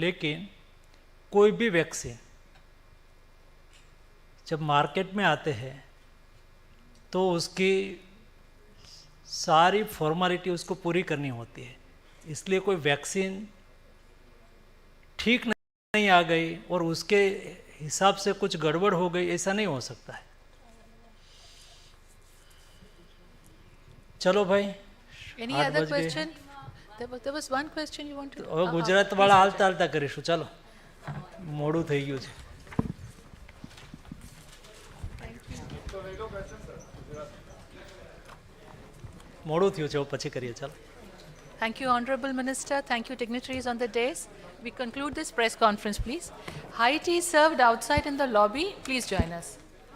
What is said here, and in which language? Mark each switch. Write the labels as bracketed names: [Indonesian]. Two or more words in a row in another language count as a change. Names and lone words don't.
[Hindi] लेकिन कोई भी वैक्सीन जब मार्केट में आते हैं तो उसकी सारी फॉर्मेलिटी उसको पूरी करनी होती है. इसलिए कोई वैक्सीन ठीक नहीं आ गई और उसके हिसाब से कुछ गड़बड़ हो गई, ऐसा नहीं हो सकता है. [Gujarati] ચલો ભાઈ, [English] Any 8 other [Hindi] बज गई. [English] question? There was one question you wanted. [Gujarati] હવે ગુજરાત વાળા હાલતા હાલતા કરીશું. ચાલો, મોડું થઈ ગયું છે. મોડું થયું છે, પછી કરીએ. ચાલો. [English] Thank you, Honorable Minister. Thank you, dignitaries on the dais. We conclude this press conference, please. High tea served outside in the lobby. Please join us.